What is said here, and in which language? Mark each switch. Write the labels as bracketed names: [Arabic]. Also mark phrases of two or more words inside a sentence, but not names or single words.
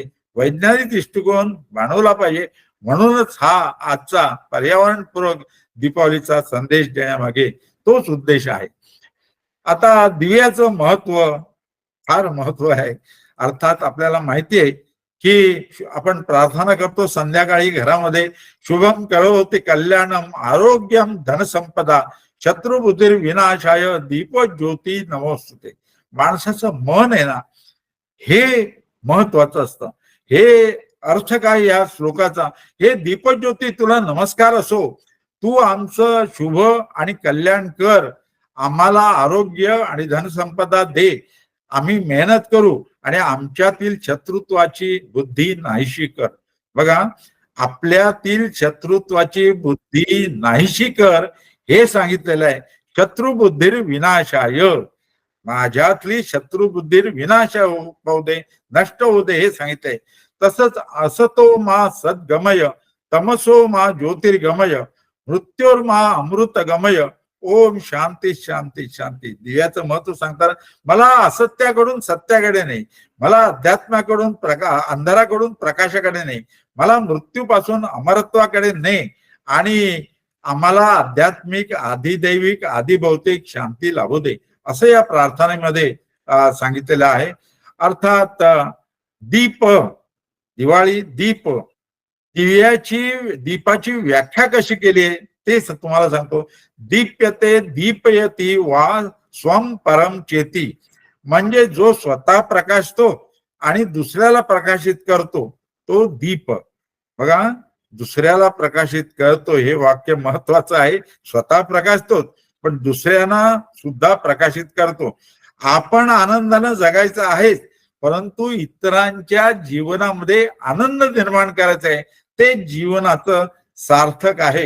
[Marathi] वैज्ञानिक दृष्टिकोन मांडवला पाहिजे. म्हणूनच हा आजचा पर्यावरणपूरक दीपावलीचा संदेश देण्यामागे तोच उद्देश आहे. आता दिव्याचं महत्व फार महत्व आहे. अर्थात आपल्याला माहिती आहे की आपण प्रार्थना करतो संध्याकाळी घरामध्ये, [Sanskrit] शुभम करोति कल्याणम आरोग्यम धनसंपदा शत्रुबुद्धिर विनाशाय दीप ज्योती नमोस्तुते. [Marathi] माणसाचं मन आहे ना, हे महत्वाचं असतं. हे अर्थ काय या श्लोकाचा, हे दीपज्योती तुला नमस्कार असो, तू आमचं शुभ आणि कल्याण कर, आम्हाला आरोग्य आणि धनसंपदा दे, आम्ही मेहनत करू आणि आमच्यातील शत्रुत्वाची बुद्धी नाहीशी कर. बघा, आपल्यातील शत्रुत्वाची बुद्धी नाहीशी कर हे सांगितलेलं आहे. [Sanskrit] शत्रुबुद्धीर विनाशाय, [Marathi] माझ्यातली शत्रुबुद्धीर विनाश होऊ दे, नष्ट होऊ दे हे सांगितलंय. [Sanskrit] तसंच असतो मा सद्गमय, तमसो मा ज्योतिर्गमय, मृत्योर्मा अमृत गमय, ओम शांती शांती शांती. [Marathi] दिव्याचं महत्व सांगताना मला असत्याकडून सत्याकडे नाही, मला अध्यात्माकडून अंधाराकडून प्रकाशाकडे नाही, मला मृत्यूपासून अमरत्वाकडे नाही, आणि आम्हाला आध्यात्मिक आधिदैविक आधिभौतिक शांती लाभू दे असं या प्रार्थनेमध्ये सांगितलेलं आहे. अर्थात दीप, दिवाळी, दीप, दीपाची व्याख्या कशी केली आहे ते तुम्हाला सांगतो. [Sanskrit] दीप्यते दीपयती वा स्वम परम चेती, [Marathi] म्हणजे जो स्वतः प्रकाशतो आणि दुसऱ्याला प्रकाशित करतो तो दीप. बघा, दुसऱ्याला प्रकाशित करतो हे वाक्य महत्वाचं आहे. स्वतः प्रकाशतो पण दुसऱ्यांना सुद्धा प्रकाशित करतो. आपण आनंदानं जगायचं आहे, परंतु इतरांच्या जीवनामध्ये आनंद निर्माण करायचा आहे, ते जीवनाचं सार्थक आहे.